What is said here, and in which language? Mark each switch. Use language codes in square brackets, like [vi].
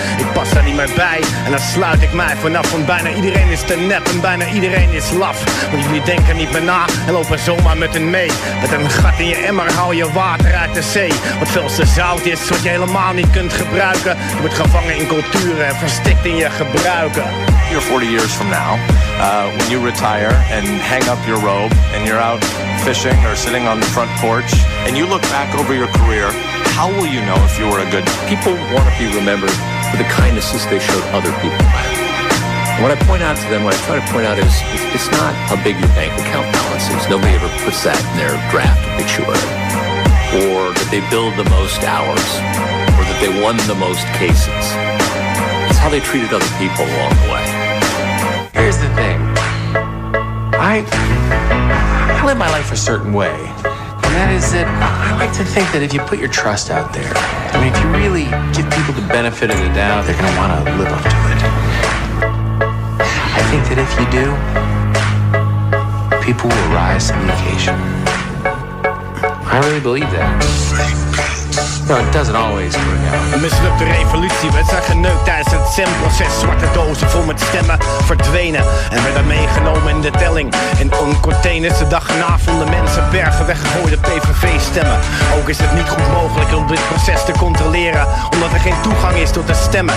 [nl] Ik pas daar niet meer bij en dan sluit ik mij vanaf. Want bijna iedereen is te nep en bijna iedereen is laf. Want jullie denken niet meer na en lopen zomaar met hen mee. Met een gat in je emmer haal je water uit de zee. Wat veel te zout is, wat je helemaal niet kunt gebruiken. Je wordt gevangen in culturen en verstikt in je gebruiken. [en] You're 40 years from now, when you retire and hang up your robe and you're out fishing or sitting on the front porch and you look back over your career, how will you know if you were a good... People want to be remembered for the kindnesses they showed other people. And what I point out to them, what I try to point out is, it's not how big your bank account balance is. Nobody ever puts that in their draft obituary. Or that they billed the most hours. Or that they won the most cases. It's how they treated other people along the way. Here's the thing. I live my life a certain way. And that is that I like to think that if you put your trust out there, I mean, if you really give people the benefit of the doubt, they're going to want to live up to it. I think that if you do, people will rise to the occasion. I really believe that. No, it doesn't always work out. [nl] Een mislukte revolutie werd zijn geneukt tijdens het SEM-proces. Zwarte dozen vol met stemmen verdwenen en werden meegenomen in de telling. In containers de dag erna vonden mensen bergen weggegooide PVV-stemmen. Ook is het niet goed mogelijk om dit proces te controleren, omdat er geen toegang is tot de stemmen.